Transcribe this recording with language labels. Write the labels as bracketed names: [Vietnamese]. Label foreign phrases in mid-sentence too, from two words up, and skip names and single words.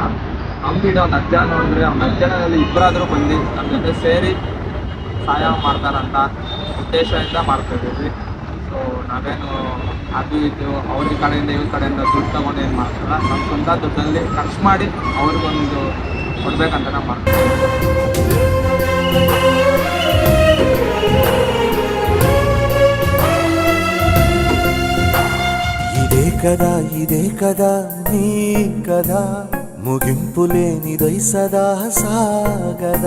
[Kannada] ನಮ್ಮ ವಿಡಿಯೋ ಒಂದು 10 ಜನ ನೋಡಿದ್ರೆ ಅವ್ನು 10 ಜನದಲ್ಲಿ ಇಬ್ಬರಾದರೂ ಬಂದು ನಮ್ಮ ಜೊತೆ ಸೇರಿ ಸಹಾಯ ಮಾಡ್ತಾರಂತ ಉದ್ದೇಶದಿಂದ ಮಾಡ್ತಾಯಿದ್ದೀವಿ. ಸೊ ನಾವೇನು ಅದು ಇದು ಅವ್ರ ಕಡೆಯಿಂದ ಇವ್ರ ಕಡೆಯಿಂದ ದುಡ್ಡು ತೊಗೊಂಡು ಏನು ಮಾಡ್ತಾರಲ್ಲ, ನಮ್ಮ ಸ್ವಂತ ದುಡ್ಡಲ್ಲಿ ಖರ್ಚು ಮಾಡಿ ಅವ್ರಿಗೊಂದು ಕೊಡ್ಬೇಕಂತ ನಾವು ಮಾಡ್ತೀವಿ. [Telugu] ఇదే కదా నీ కదా, ముగింపు లేనిదై సదా సాగదా.